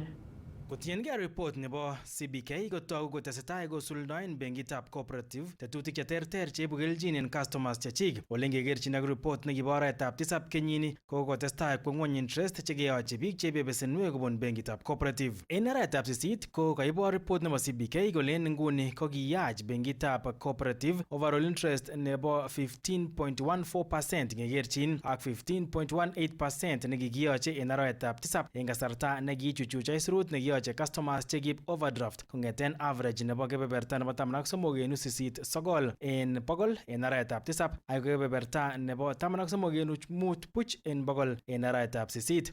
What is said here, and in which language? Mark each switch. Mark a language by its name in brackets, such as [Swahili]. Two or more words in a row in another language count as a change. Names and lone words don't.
[Kalenjin] Kotiengei report nebo CBK kotogu kotesetai kosuldoen benkitab cooperative tetutik cheterter cheibu kelchin en customers chechik. Ole ngekerchin ak report nekibo arawetab 7 kenyini kokotestai kwo ng'wony interest chekeyochi biik cheibe besenwek kobun benkitab cooperative. En arawetab 8 ko kaibor report nebo CBK kole nguni kokiyach benkitab cooperative [English] overall interest [Kalenjin] nebo 15.14% ngekerchin ak 15.18% nekikiyoche en arawetab 7 en kasarta nekichuchuch aisurut nekiyoche customers chekiib overdraft kong'eten average nebo kebeberta nebo 13.89 en bogol en arawetab 7 ak kebeberta nebo 13.5 en bogol en arawetab 8.